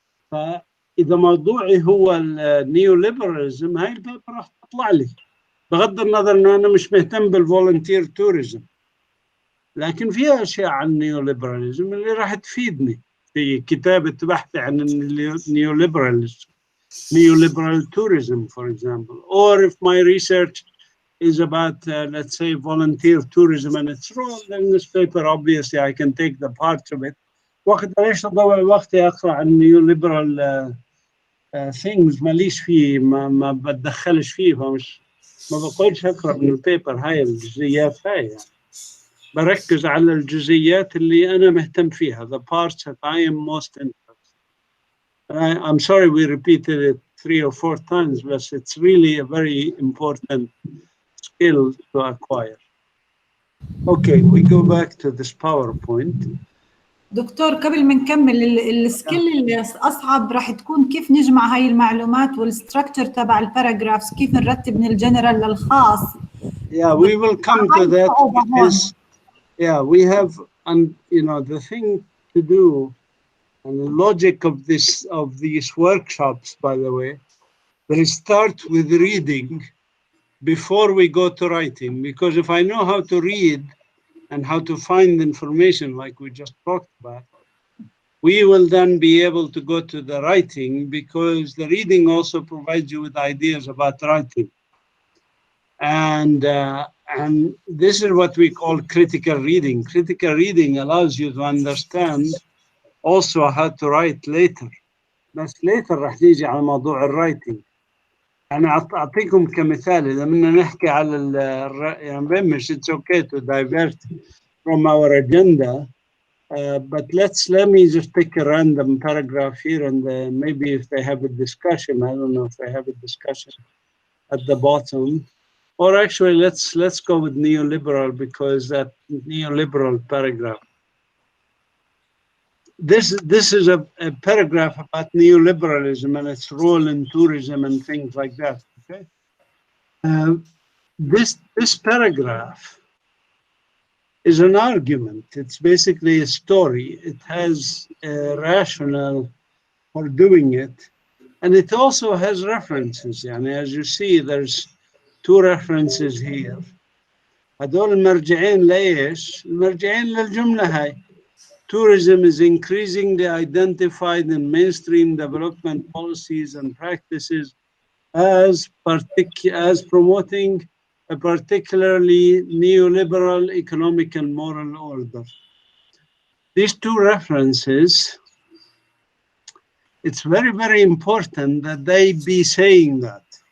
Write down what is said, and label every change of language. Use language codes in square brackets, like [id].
[ar] فإذا موضوعي هو النيو ليبراليزم هاي البيبر راح تطلع لي، بغض النظر انه انا مش مهتم بالفولنتير توريزم، لكن في اشياء عن النيو ليبراليزم اللي راح تفيدني في كتابة بحث عن [en] neoliberalism, neoliberal tourism, for example. Or if my research is about, let's say, volunteer tourism and its role, then this paper, obviously, I can take the parts of it. [ar] وقت ليش أضيع وقتي أقرأ عن [en] neoliberal things [ar] ماليش فيه، ما بتدخلش فيه، فمش ما بقولش أقرأ من البيبر هاي الجزئيات هاي يعني. بركز على الجزئيات اللي أنا مهتم فيها, [en] the parts that I am most interested. I'm sorry we repeated it 3 or 4 times, but it's really a very important skill to acquire. Okay, we go back to this PowerPoint. [ar] دكتور قبل ما نكمل السكيل اللي أصعب راح تكون كيف نجمع هاي المعلومات والستركتشر تبع الباراجرافز، كيف نرتب من الجنرال للخاص. [en] Yeah, we will come to that. Because, yeah, we have, and you know, the thing to do, and the logic of these workshops, by the way, they start with reading before we go to writing. Because if I know how to read and how to find information like we just talked about, we will then be able to go to the writing, because the reading also provides you with ideas about writing. And this is what we call critical reading. Critical reading allows you to understand also how to write later. [ar] بس later راح نيجي على موضوع الرايتنج. أنا أعطيكم كمثال، إذا بدنا نحكي على يعني مش [en] it's okay to divert from our agenda, but let me just pick a random paragraph here, and maybe if they have a discussion, I don't know if they have a discussion at the bottom. Or actually, let's go with neoliberal, because that neoliberal paragraph. This is a paragraph about neoliberalism and its role in tourism and things like that. Okay, this paragraph is an argument. It's basically a story. It has a rationale for doing it, and it also has references. And as you see, there's 2 references here. [ar] هدول المرجعين ليش؟ المرجعين للجملة هاي. [en] Tourism is increasingly identified in mainstream development policies and practices as promoting a particularly neoliberal economic and moral order. These 2 references, it's very, very important that they be saying that.